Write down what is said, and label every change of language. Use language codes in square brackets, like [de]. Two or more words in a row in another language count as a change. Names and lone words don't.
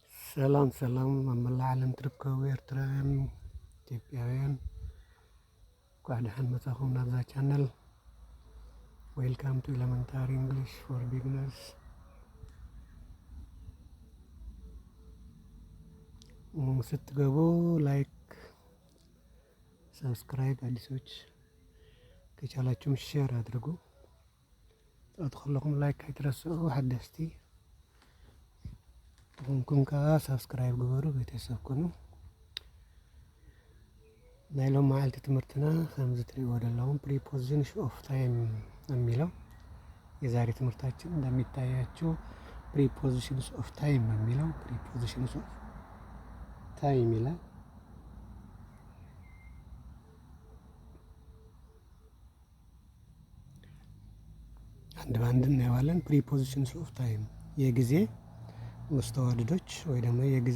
[ti] ሰላም ሰላም መመላ ዓለም ትርከቡ ኤርትራውያን ኢትዮጵያውያን እንኳዕ ደሓን መጻኹም ናብዛ ቻነል [en] welcome to elementary English for beginners። [am] ስትገቡ ላይክ ሰብስክራይብ አዲሶች ከቻላችሁም ሼር አድርጉ። [ti] ጣት ከለኩም ላይክ አይትረስዑ። ሓደስቲ ሁንኩም ከዓ ሰብስክራይብ ግበሩ፣ ቤተሰብ ኩኑ። ናይ ሎም መዓልቲ ትምህርትና ከምዚ ትሪእዎ ዘለኹም [en] prepositions of time [am] የሚለው የዛሬ ትምህርታችን እንደሚታያችሁ [en] prepositions of time [am] የሚለው [en] prepositions of time [am] ይላል። አንድ በአንድ እናየዋለን። [en] prepositions of time [am] የጊዜ መስተዋድዶች ወይ ደግሞ የጊዜ